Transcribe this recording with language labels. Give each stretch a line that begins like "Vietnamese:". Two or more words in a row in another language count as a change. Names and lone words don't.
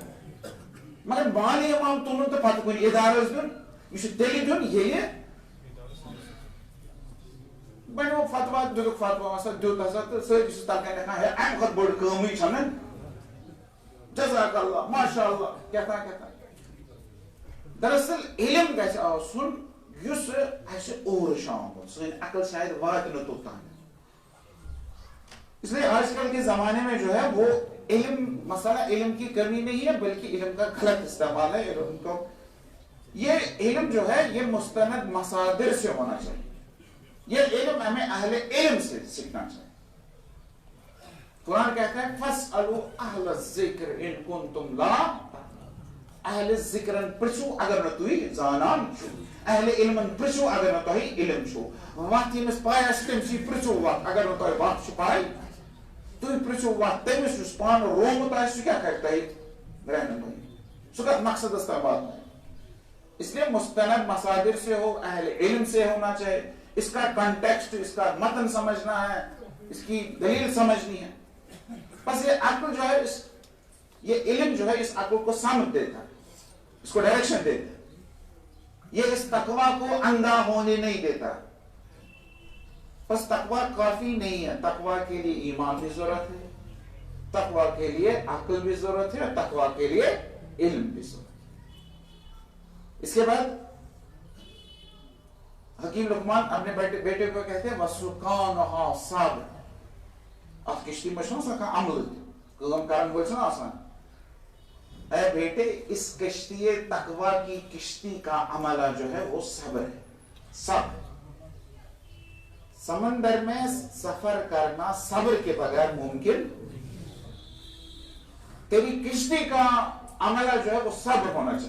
Kashmiri: مگر مالہِ امام تُلُن تہٕ پتہٕ کُنہِ ادارس دیُن یہِ چھُ تیٚلہِ دیُن ییٚلہِ بنیو فتوا دِتُکھ فتوا ہسا دیُت ہسا تہٕ سٲری چھِس تلکن لیکھان ہے امہِ کھۄتہٕ بٔڑ کٲمٕے چھنہٕ.
Arabic: جزاک اللہ ماشاء اللہ
Kashmiri: کیٛاہ تام. دراصل علم گژھِ آسُن یُس اسہِ اورٕ چھُ آمُت. سٲنۍ عقل شاید واتہِ نہٕ توٚتام.
Urdu: اس لیے آج کل کے زمانے میں جو ہے وہ علم مسئلہ علم کی کمی نہیں ہے بلکہ علم کا غلط استعمال ہے. علم کو یہ علم جو ہے یہ مستند مصادر سے ہونا چاہیے. یہ علم ہمیں اہل علم سے سیکھنا چاہیے. قرآن کہتا ہے
Arabic: فَاسْأَلُوا أَهْلَ الذِّكْرِ إِن كُنتُمْ لَا.
Kashmiri: اہل ذکرن پرژھو اگر نہ تُہۍ زانان چھو. اہل علمن پرژھو اگر نہ تۄہہِ علم چھو. وتھ ییٚمِس پاے آسہِ تٔمسٕے پرژھو وتھ. اگر نہ تۄہہِ وتھ چھِ پاے تُہۍ پرژھو وتھ تٔمِس یُس پانہٕ رومُت آسہِ سُہ کیٛاہ کرِ تۄہہِ رہنمٲیی. سُہ کتھ مقصدس تام واتنایہِ.
Urdu: اس لیے مستند مصادر سے ہو، اہل علم سے ہونا چاہیے. اس کا کنٹیکسٹ، اس کا متن سمجھنا ہے، اس کی دلیل سمجھنی ہے. بس یہ عقل جو ہے یہ علم جو ہے اس عقل کو سمجھ دیتا ہے، اس کو ڈائریکشن دیتا ہے. یہ اس تقویٰ کو اندھا ہونے نہیں دیتا. بس تقویٰ کافی نہیں ہے. تقویٰ کے لیے ایمان بھی ضرورت ہے، تقویٰ کے لیے عقل بھی ضرورت ہے، تقویٰ کے لیے علم بھی ضرورت ہے. اس کے بعد حکیم لقمان اپنے بیٹے کو کہتے ہیں
Arabic: وَسُقَانُهَا صَبْرٌ.
Kashmiri: ات کشتی میں چھُنہ آسان کانٛہہ عملہٕ کٲم کرن وول چھُنہ آسان.
Urdu: اے بیٹے اس کشتی تقوی کی کشتی کا عملہ جو ہے وہ صبر ہے. صبر. سمندر میں سفر کرنا صبر کے بغیر ممکن. تیری کشتی کا عملہ جو ہے وہ صبر ہونا چاہیے.